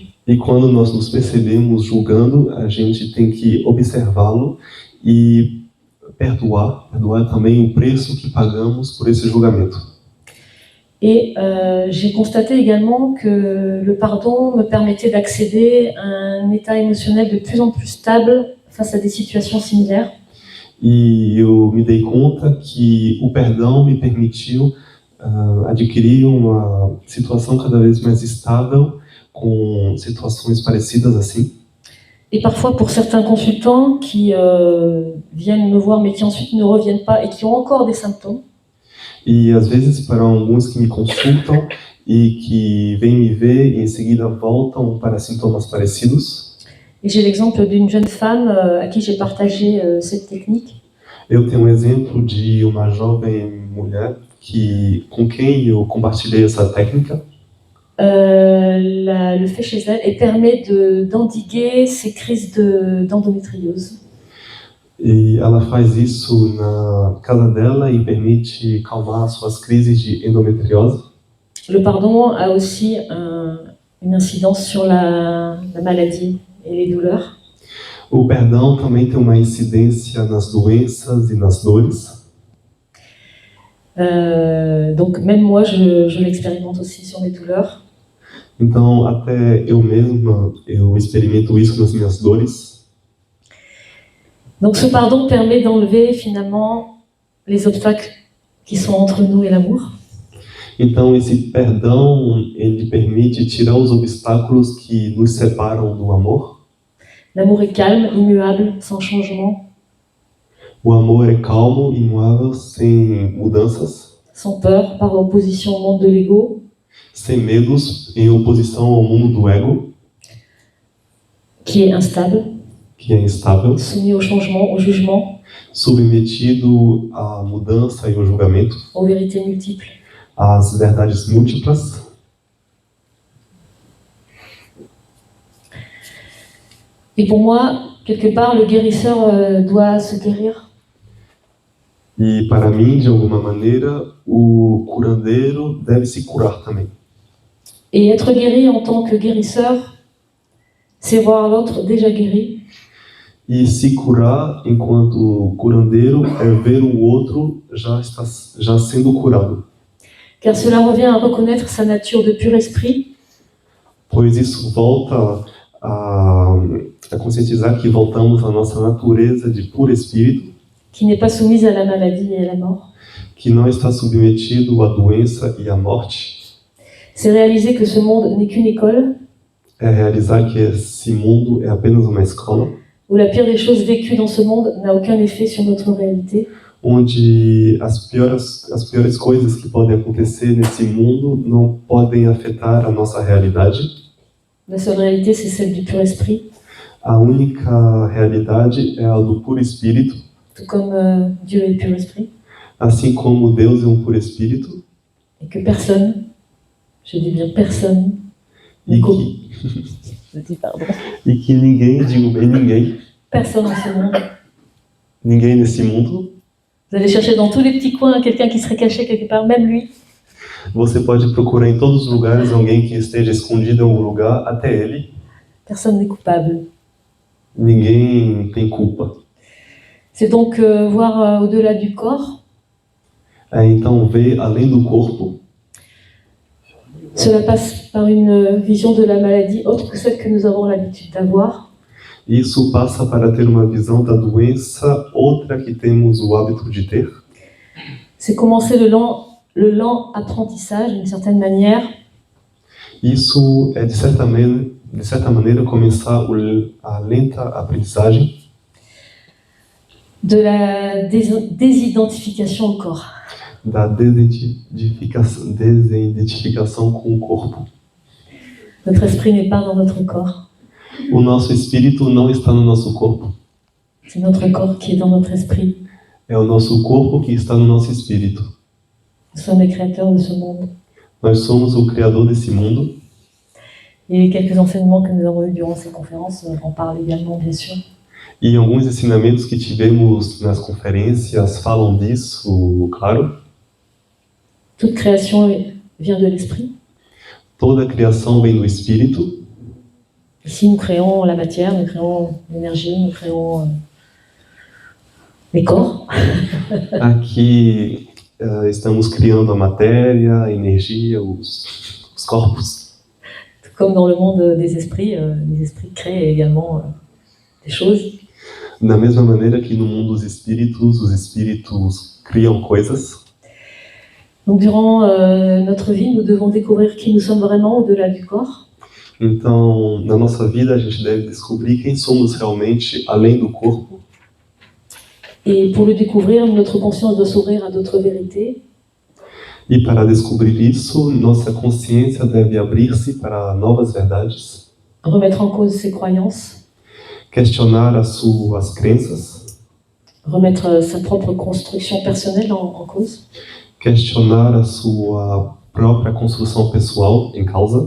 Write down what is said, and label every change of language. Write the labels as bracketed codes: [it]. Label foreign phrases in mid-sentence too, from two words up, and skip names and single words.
[pt] E quando nós nos percebemos julgando, a gente tem que observá-lo e perdoar também o preço que pagamos por esse julgamento. [fr] Et j'ai constaté également que le pardon me permettait d'accéder à un état émotionnel de plus en plus stable face à des situations similaires. [pt] E eu me dei conta que o perdão me permitiu adquirir uma situação cada vez mais estável com situações parecidas assim. [fr] Et parfois pour certains consultants qui viennent me voir mais qui ensuite ne reviennent pas et qui ont encore des symptômes, [pt] E às vezes para alguns que me consultam e que vêm me ver e em seguida voltam para sintomas parecidos. [fr] et j'ai l'exemple d'une jeune femme à qui j'ai partagé cette technique. [pt] Eu tenho um exemplo de uma jovem mulher com quem eu compartilhei essa técnica. [fr] Le fait chez elle et permet d'endiguer ces crises d'endométriose. [pt] E ela faz isso na casa dela e permite calmar suas crises de endometriose. [fr] Le pardon a aussi une incidence sur la maladie et les douleurs. [pt] O perdão também tem uma incidência nas doenças e nas dores. [fr] Donc même moi, je l'expérimente aussi sur mes douleurs. [pt] Então, até eu mesma, eu experimento isso nas minhas dores. [fr] Donc ce pardon permet d'enlever finalement les obstacles qui sont entre nous et l'amour. [pt] Então, esse perdão, ele permite tirar os obstáculos que nos separam do amor. [fr] L'amour est calme, immuable, sans changement, [pt] O amor é calmo, imuável, sem mudanças, [fr] sans peur, par opposition au monde de l'ego, [pt] sem medos, em oposição ao mundo do ego, [fr] qui est instable, [pt] que é instável, [fr] soumis au changement, au jugement, [pt] submetido à mudança e ao julgamento, [fr] aux vérités multiples. [pt] às verdades múltiplas. [fr] Et pour moi, quelque part, le guérisseur doit se guérir. [pt] E para mim, de alguma maneira, o curandeiro deve se curar também. [fr] Et être guéri en tant que guérisseur, c'est voir l'autre déjà guéri, [pt] E se curar enquanto curandeiro é ver o outro já sendo curado. [fr] car cela revient à reconnaître sa nature de pur esprit, [pt] Pois isso volta a conscientizar que voltamos à nossa natureza de puro espírito, [fr] qui n'est pas soumise à la maladie et à la mort. [pt] que não está submetido à doença e à morte. [fr] C'est réaliser que ce monde n'est qu'une école, [pt] É realizar que esse mundo é apenas uma escola, [fr] où la pire des choses vécues dans ce monde n'a aucun effet sur notre réalité, [pt] onde as piores coisas que podem acontecer nesse mundo não podem afetar a nossa realidade. [fr] La seule réalité, c'est celle du pur esprit, [pt] A única realidade é a do puro espírito, [fr] tout comme Dieu est pur esprit, [pt] assim como Deus é um puro espírito, [fr] et que personne, je dis bien personne, [pt] e Co- que, [fr] je dis pardon, [pt] e que ninguém, digo bem ninguém, [fr] personne dans ce monde. [pt] ninguém nesse mundo, [fr] Vous allez chercher dans tous les petits coins quelqu'un qui serait caché quelque part, même lui. [pt] você pode procurar em todos os lugares alguém que esteja escondido em algum lugar, até ele, [fr] Personne n'est coupable. [pt] ninguém tem culpa. [fr] C'est donc voir au-delà du corps. [pt] Então, ver além do corpo, [fr] Cela passe par une vision de la maladie autre que celle que nous avons l'habitude d'avoir. [pt] isso passa para ter uma visão da doença, outra que temos o hábito de ter. [fr] C'est commencer le lent apprentissage, d'une certaine manière, [pt] Isso é, de certa maneira, começar a lenta aprendizagem [fr] de la désidentification au corps. [pt] da desidentificação com o corpo. [fr] Notre esprit n'est pas dans notre corps. [pt] O nosso espírito não está no nosso corpo. [fr] C'est notre corps qui est dans notre esprit. [pt] É o nosso corpo que está no nosso espírito. [fr] Nous sommes les créateurs de ce monde. [pt] Nós somos o criador desse mundo. [fr] Et quelques enseignements que nous avons eus durant ces conférences en parlent également, bien sûr. [pt] E alguns ensinamentos que tivemos nas conferências falam disso, claro. [fr] Toute création vient de l'esprit. [pt] Toda a criação vem do espírito. [fr] Ici, nous créons la matière, nous créons l'énergie, nous créons les corps. [pt] Aqui estamos criando a matéria, a energia, os corpos. [fr] Tout comme dans le monde des esprits, les esprits créent également des choses. [pt] Da mesma maneira que no mundo dos espíritos, os espíritos criam coisas. [fr] Donc, durant notre vie, nous devons découvrir qui nous sommes vraiment au-delà du corps. [pt] Então, na nossa vida, a gente deve descobrir quem somos realmente além do corpo. [fr] Et pour le découvrir, notre conscience doit s'ouvrir à d'autres vérités. [pt] E para descobrir isso, nossa consciência deve abrir-se para novas verdades, [fr] Remettre en cause ses croyances, [pt] questionar as suas crenças, [fr] remettre sa propre construction personnelle en cause. [pt] questionar a sua própria construção pessoal em causa.